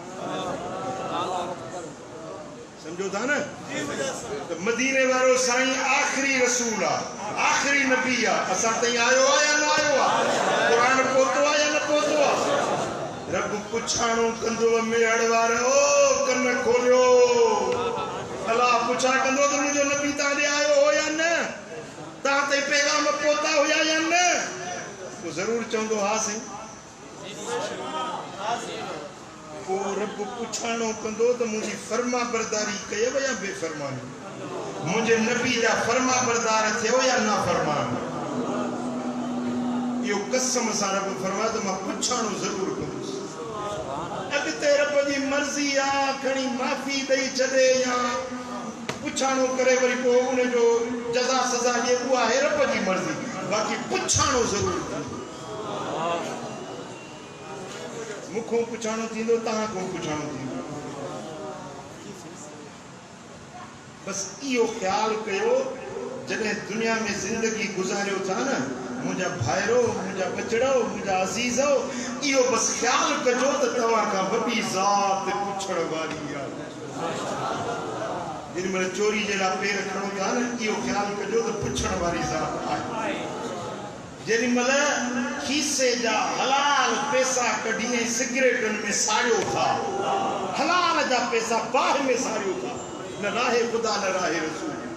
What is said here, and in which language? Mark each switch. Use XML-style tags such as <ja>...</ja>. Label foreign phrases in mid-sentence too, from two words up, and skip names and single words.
<sd>समझो था ना तो मदीने वारो साईं आखिरी रसूल आ आखिरी नबी आ असा तई आयो आ या ना आयो आ कुरान पहुतो आ या न पहुतो आ रब पुछाणो कंदो मेहड़ वारो ओ कन खोलियो अल्लाह पुछा कंदो तो मुझे नबी ताले आयो हो या न ता ते पैगाम पहुता होया या न तो जरूर चंदो हा सही को रब पुछाणो कंदो तो मुझी फरमा बरदारी कयो या बेफरमानी मुझे नबी जा फरमा बरदार थियो या ना फरमान यो कसम सा रब फरमा तो मैं पुछाणो जरूर कंदुस अगते रब जी मर्जी आ खणी माफी दई छदे या पुछाणो करे वरी को उन जो जजा सजा</sd> <hi>ये हुआ है</hi> <sd>रब जी मर्जी बाकी पुछाणो जरूर मुखों पुछाणो थींदो तहां को पुछाणो थींदो बस इहो ख्याल कयो जॾहिं दुनिया में जिंदगी गुजारियो था न मुझा भाइरो मुझा बचड़ो मुझा अजीजो इहो बस ख्याल कजो त तव्हां खां वॾी ज़ात पुछण वारी आहे जिनमें चोरी जेड़ा पेर खणो था न इहो ख्याल कजो त पुछण वारी ज़ात आहे जेमल खीसे जा हलाल पैसा कढी सिगरेटन में साड़ियो था हलाल जा पैसा बाह में साड़ियो था न राहे खुदा न राहे रसूल</sd>